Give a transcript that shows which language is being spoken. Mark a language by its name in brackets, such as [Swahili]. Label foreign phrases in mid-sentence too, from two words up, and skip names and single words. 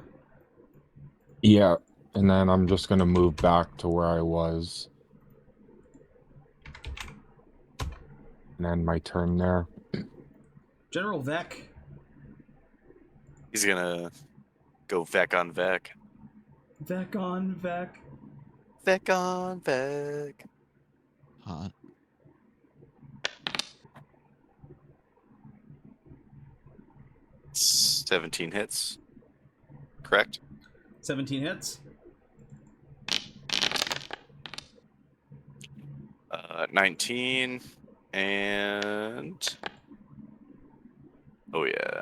[English] Yeah, and then I'm just gonna move back to where I was. And end my turn there. General Vec. He's gonna go Vec on Vec. Vec on Vec. Vec on Vec. Hot. $17 hits. Correct? 17 hits. 19 and oh yeah.